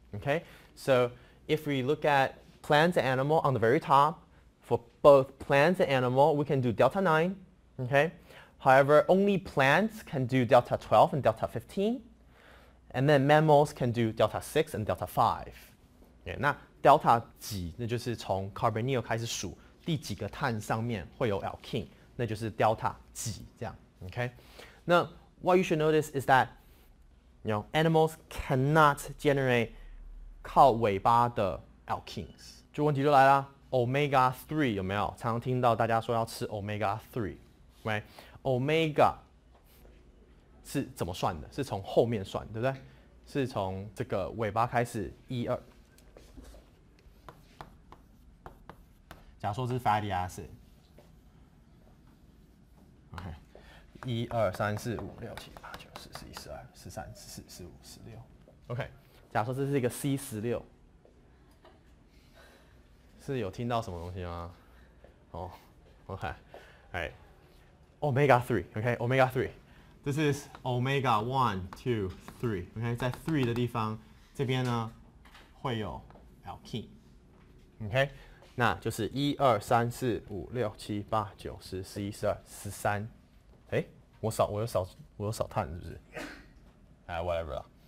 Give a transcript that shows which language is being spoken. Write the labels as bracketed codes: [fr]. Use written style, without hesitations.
[en] Okay, so if we look at plants and animal on the very top, for both plants and animal, we can do delta 9. Okay, however, only plants can do delta 12 and delta 15, and then mammals can do delta 6 and delta 5. [zh] Okay, 那 delta 几，那就是从 carbonyl 开始数第几个碳上面会有 alkene， 那就是 delta 几这样。 [en] Okay， 那 what you should notice is that animals cannot generate [zh] 靠尾巴的 [en] alkenes， [zh] 就问题就来啦 ，omega 3有没有？常常听到大家说要吃 omega 3， [en] right？ [zh] omega 是怎么算的？是从后面算，对不对？是从这个尾巴开始1、2。假如说这是 fatty acid， OK， 1、2、3、4、5、6、7、8、9、10、11、12、13、14、15、16。 OK， 假如说这是一个 C16， 是有听到什么东西吗？哦 ，OK， omega 3，OK， omega 3， [en] this is [zh] omega 1、2、3，OK， 在3的地方这边呢会有 alkene。OK， 那就是1、2、3、4、5、6、7、8、9、10、11、12、13。哎，我有少碳是不是？ [en] whatever [zh] 啦。